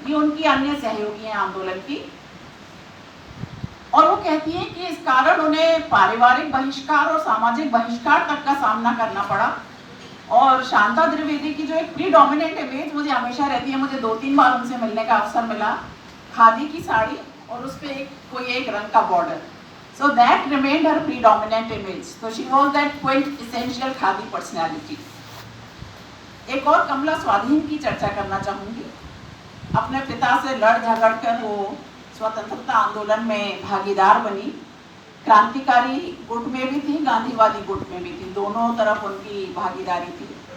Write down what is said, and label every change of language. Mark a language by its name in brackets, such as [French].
[Hindi] ये उनकी अन्य सहयोगी हैं आंदोलन की। और वो कहती हैं कि इस कारण उन्हें पारिवारिक बहिष्कार और सामाजिक बहिष्कार तक का सामना करना पड़ा। और शांता त्रिवेदी की जो एक प्रीडोमिनेंट इमेज मुझे हमेशा रहती है, मुझे 2-3 बार उनसे मिलने का अवसर मिला, खादी की साड़ी और उस पर कोई एक रंग का border. [English] So that remained her predominant image. So she was that quintessential khadi personality. [Hindi] एक और कमला स्वाधीन की चर्चा करना चाहूँगी। अपने पिता से लड़ झगड़ कर वो स्वतंत्रता आंदोलन में भागीदार बनी। क्रांतिकारी गुट में भी थी, गांधीवादी गुट में भी थी, दोनों तरफ उनकी भागीदारी थी।